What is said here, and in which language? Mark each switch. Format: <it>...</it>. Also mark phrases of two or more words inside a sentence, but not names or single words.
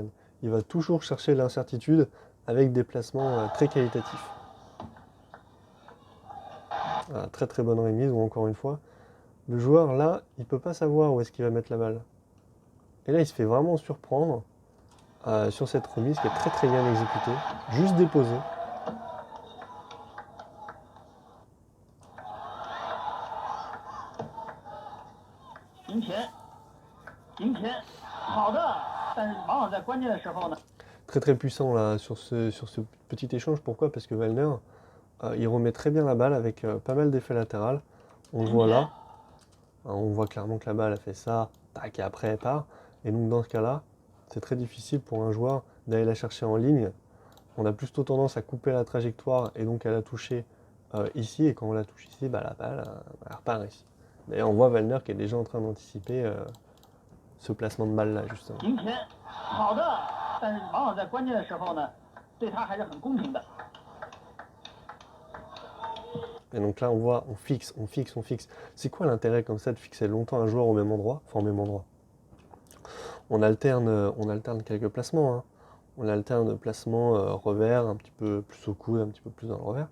<fr>Il va toujours chercher l'incertitude avec des placements très qualitatifs. Très très bonne remise, ou encore une fois, le joueur là, il peut pas savoir où est-ce qu'il va mettre la balle. Et là, il se fait vraiment surprendre sur cette remise qui est très très bien exécutée, juste déposée.</fr> <zh>赢前，赢前，好的，但是往往在关键的时候呢，</zh> <fr>Très très puissant là sur ce petit échange. Pourquoi? Parce que Wellner, il remet très bien la balle avec pas mal d'effets latéral. On le voit là. Hein, on voit clairement que la balle a fait ça, tac, et après elle part. Et donc dans ce cas-là, c'est très difficile pour un joueur d'aller la chercher en ligne. On a plutôt tendance à couper la trajectoire et donc à la toucher ici. Et quand on la touche ici, bah, la balle elle repart ici. D'ailleurs, on voit Wellner qui est déjà en train d'anticiper ce placement de balle là, justement.</fr> <zh>赢前，好的，但是往往在关键的时候呢，对他还是很公平的。</zh> <fr>Et donc là, on voit, on fixe, on fixe, on fixe. C'est quoi l'intérêt comme ça de fixer longtemps un joueur au même endroit? Enfin, au même endroit. On alterne quelques placements. Hein. On alterne placement revers, un petit peu plus au coude, un petit peu plus dans le revers.</fr>